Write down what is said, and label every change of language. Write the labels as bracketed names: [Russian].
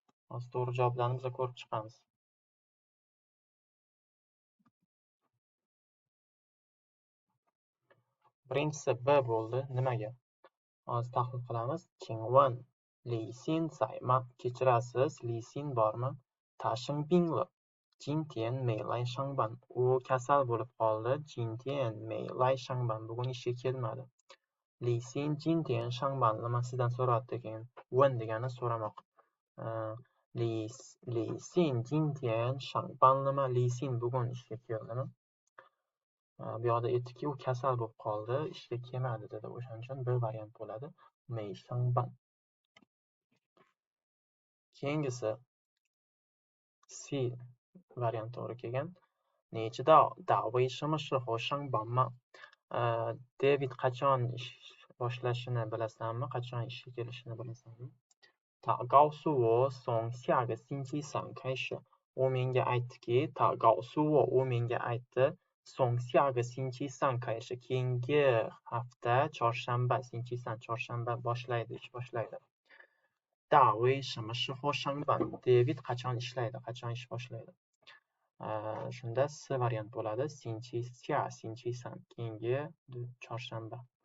[Uzbek] Hozir to'g'ri javoblarni biz ko'rib chiqamiz. Birinchisi B bo'ldi. Nimaga? Hozir tahlil qilamiz. [Chinese] 请问李欣在吗？ [Uzbek] Kechirasiz, 李欣bormi? [Chinese] 他生病了，今天没来上班. [Uzbek] U kasal bo'lib qoldi. [Chinese] 今天没来上班. [Uzbek] Bugun ishga kelmadi. [Chinese] 李欣今天上班了吗? [Uzbek] Sizdan so'rayapti keyin. 问 degani so'ramoq. [Chinese] 李欣今天上班了吗? [Uzbek] 李欣bugun ishga keldimi? Bu yoqda aytdiki, u kasal bo'lib qoldi, ishga kelmadi dedi. O'shaning uchun bir variant bo'ladi. [Chinese] Mei shangban. [Uzbek] Keyingisi C variant to'g'ri kelgan. [Chinese] 你知道大卫什么时候上班吗? [Uzbek] David qachon boshlashini bilasanmi? Qachon ishga kelishini bilasanmi? [Chinese] 他告诉我从下个星期三开始。 [Uzbek] u menga aytdiki, [Chinese] 他告诉我 [Uzbek] u menga aytdi, [Chinese] 从下个星期三开始 [Uzbek] keyingi hafta chorshanba, 星期三 chorshanba boshlaydi, ish boshlaydi. [Chinese] 大卫什么时候上班? [Uzbek] David qachon ishlaydi, qachon ish boshlaydi? Shunda C variant bo'ladi. 星期下, 星期三 keyingi chorshanba.